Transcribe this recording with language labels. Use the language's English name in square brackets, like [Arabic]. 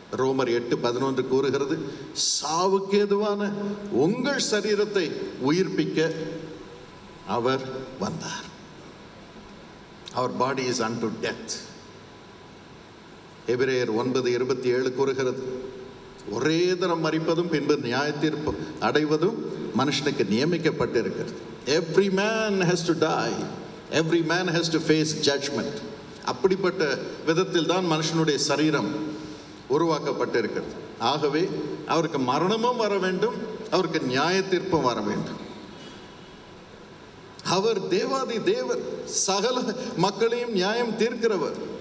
[Tamil] ரோமர் 8:11 கூறுகிறது, சாவுக்கு ஏதுவான உங்கள் சரீரத்தை உயிர்ப்பிக்க அவர் வந்தார். [English] Our body is unto death. [Tamil] எபிரேயர் 9:27 கூறுகிறது, ஒரே தரம் மரிப்பதும் பின்பு நியாயத்தீர்ப்பு அடைவதும் மனுஷனுக்கு நியமிக்கப்பட்டிருக்கிறது. [English] Every man has to die. Every man has to face judgment. [Tamil] அப்படிப்பட்ட விதத்தில் தான் மனுஷனுடைய சரீரம் உருவாக்கப்பட்டிருக்கிறது. ஆகவே அவருக்கு மரணமும் வர வேண்டும், அவருக்கு நியாயத்தீர்ப்பும் வர வேண்டும். அவர் தேவாதி தேவர், சகல மக்களையும் நியாயம் தீர்க்கிறவர்.